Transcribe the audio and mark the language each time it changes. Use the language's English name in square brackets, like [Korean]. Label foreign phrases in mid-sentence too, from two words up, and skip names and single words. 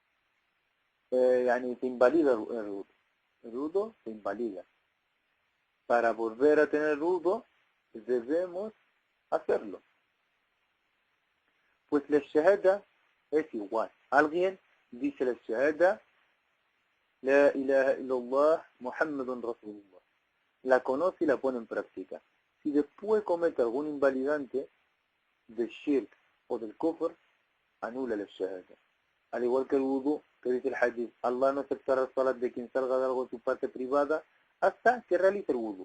[Spanish] Se invalida el wudu. el wudu se invalida. Para volver a tener wudu, debemos hacerlo. Pues la shahada es igual. Alguien dice la shahada, [Arabic] لا إله إلا الله محمد رسول الله. [Spanish] La conoce y la pone en práctica. Si después comete algún invalidante del shirk o del kufr, anula la shahada. Al igual que el wudu, que dice el hadith, Allah no aceptará el salat de quien salga de algo de su parte privada hasta que realice el wudu.